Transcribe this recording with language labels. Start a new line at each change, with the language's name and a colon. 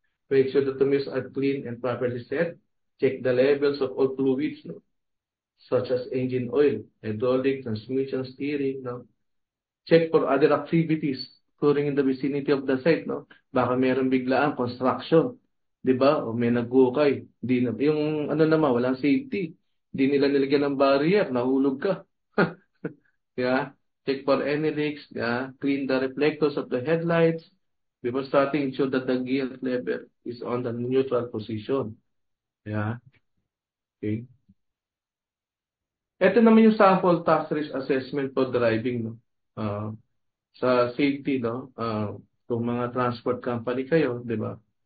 English: Make sure that the mirrors are clean and properly set. Check the levels of all fluids, no? Such as engine oil, hydraulic, transmission, steering, no? Check for other activities occurring in the vicinity of the site, no?
Filipino: Baka mayroong biglaan, construction, di ba? O may nagukay. Yung naman, walang safety. Hindi nila nilagyan ng barrier, nahulog ka.
English: Yeah. Check for any leaks. Yeah. Clean the reflectors of the headlights. Before starting, ensure that the gear lever is on the neutral position. Yeah. Okay.
Filipino: Ito naman yung
English: sample task risk assessment for driving,
Filipino: no? Sa safety, no? Kung mga transport company kayo, di ba?